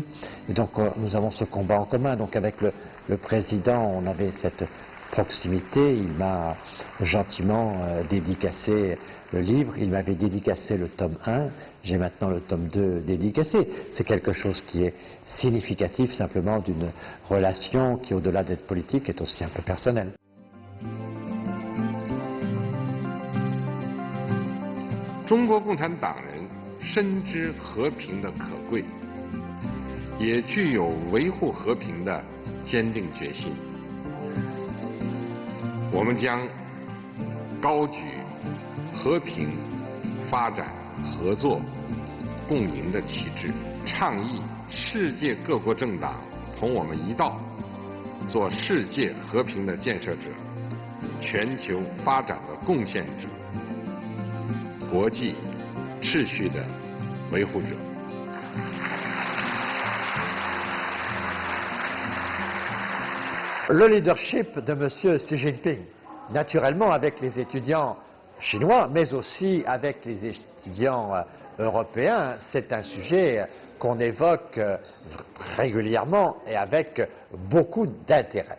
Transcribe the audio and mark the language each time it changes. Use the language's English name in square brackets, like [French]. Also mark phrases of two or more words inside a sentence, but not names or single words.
[French] Et donc nous avons ce combat en commun. Donc avec le président, on avait cette proximité. Il m'a gentiment dédicacé le livre. Il m'avait dédicacé le tome 1. J'ai maintenant le tome 2 dédicacé. C'est quelque chose qui est significatif simplement d'une relation qui, au-delà d'être politique, est aussi un peu personnelle. [Chinese] 中国共产党人深知和平的可贵，也具有维护和平的坚定决心。我们将高举和平、发展、合作、共赢的旗帜，倡议世界各国政党同我们一道，做世界和平的建设者、全球发展的贡献者、国际秩序的维护者。 [French] Le leadership de M. Xi Jinping, naturellement avec les étudiants chinois, mais aussi avec les étudiants européens, c'est un sujet qu'on évoque régulièrement et avec beaucoup d'intérêt.